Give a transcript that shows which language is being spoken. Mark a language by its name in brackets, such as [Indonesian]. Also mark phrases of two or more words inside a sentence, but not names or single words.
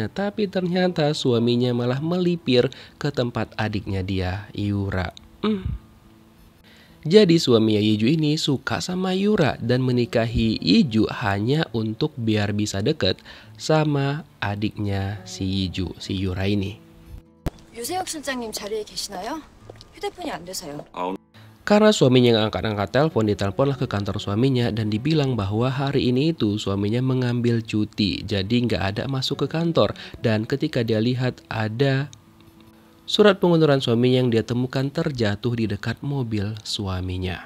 [Indonesian] Tapi ternyata suaminya malah melipir ke tempat adiknya dia, Yura. Jadi suaminya Yiju ini suka sama Yura dan menikahi Yiju hanya untuk biar bisa deket sama adiknya si Yiju, si Yura ini. [Korean] 유세혁 실장님 자리에 계시나요? 휴대폰이 안 돼서요. [Indonesian] Karena suaminya yang angkat-angkat telepon, diteleponlah ke kantor suaminya dan dibilang bahwa hari ini itu suaminya mengambil cuti, jadi nggak ada masuk ke kantor. Dan ketika dia lihat ada surat pengunduran suaminya yang dia temukan terjatuh di dekat mobil suaminya.